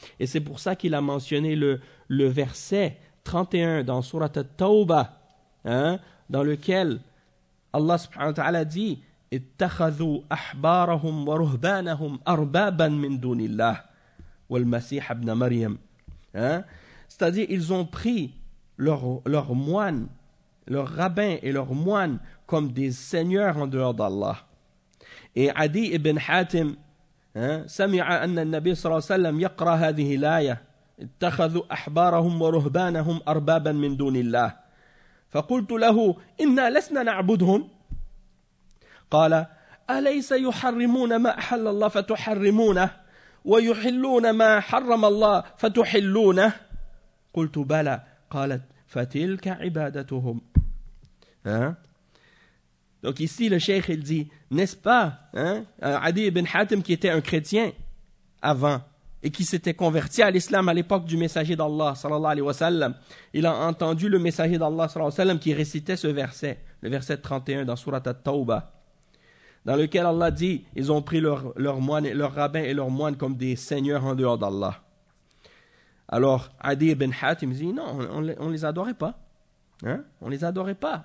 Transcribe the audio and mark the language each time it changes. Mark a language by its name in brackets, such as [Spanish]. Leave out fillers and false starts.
[French] Et c'est pour ça qu'il a mentionné le verset 31 dans Surat At-Tawba, dans lequel Allah subhanahu wa ta'ala dit « [Arabic] اتخذوا أحبارهم ورهبانهم أربابا من دون الله والمسيح ابن مريم [French] » C'est-à-dire, ils ont pris leurs moines, leurs rabbins et leurs moines comme des seigneurs en dehors d'Allah. [Arabic] Et Adi ibn Hatim « سمع أن النبي صلى الله عليه وسلم يقرأ هذه الآية « اتخذوا أحبارهم ورهبانهم أربابا من دون الله » فقلت له إنا لسنا نعبدهم قال أليس يحرمون ما أحل الله فتحرمونه ويحلون ما حرم الله فتحلونه قلت بلى قالت فتلك عبادتهم [French] Donc ici le cheikh il dit n'est-ce pas Adi ibn Hatim qui était un chrétien avant et qui s'était converti à l'islam à l'époque du messager d'Allah, sallallahu alayhi wa sallam. Il a entendu le messager d'Allah, sallallahu alayhi wa sallam, qui récitait ce verset, le verset 31 dans Surat At-Tawbah, dans lequel Allah dit, ils ont pris leur moine, leur rabbin et leur moine comme des seigneurs en dehors d'Allah. Alors, Adi ibn Hatim dit, non, on les adorait pas. On les adorait pas.